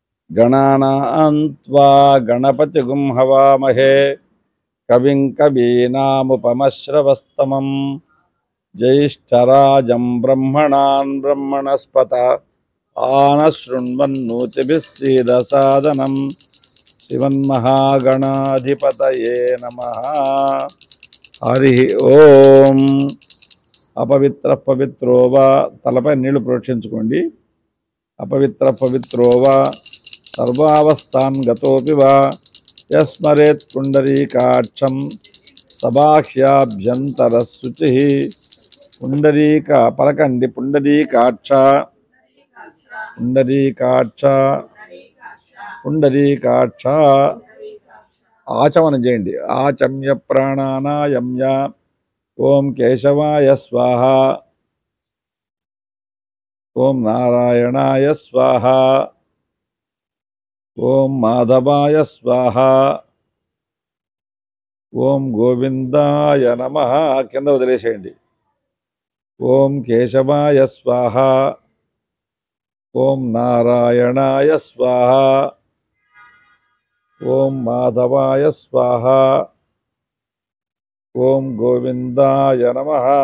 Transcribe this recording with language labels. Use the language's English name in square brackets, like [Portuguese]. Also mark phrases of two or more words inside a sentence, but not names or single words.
[Sanskrit] गणानां त्वा गणपतिगुं हवामहे कविं कवीनामुपमश्रवस्तमं ज्येष्ठराजं ब्रह्मणान् ब्रह्मणस्पत आनशृण्वन्नोतिभिः सीदसादनं श्रीमन्महागणाधिपतये नमः। हरि ओम। अपवित्र पवित्रो वा [Telugu] తలపై నీళ్లు ప్రోక్షించుకోండి। [Sanskrit] अपवित्र पवित्रो वा सर्वावस्थान् गतोऽपि वा यस्मरेत् पुण्डरीकाक्षं सबाह्याभ्यन्तरशुचिः। पुण्डरीक पलकंడి पुण्डरीकाक्ष पुण्डरीकाक्ष पुण्डरीकाक्ष आचमन చేయండి। आचम्य प्राणानायम्य ओम केशवाय स्वाहा ओम नारायणाय स्वाहा ओम माधवाय स्वाहा ओम गोविंदाय नमः। [Telugu] కింద వదిలేసేయండి। [Sanskrit] ओम केशवाय स्वाहा ओम नारायणाय स्वाहा ओम माधवाय स्वाहा ओम गोविंदाय नमः।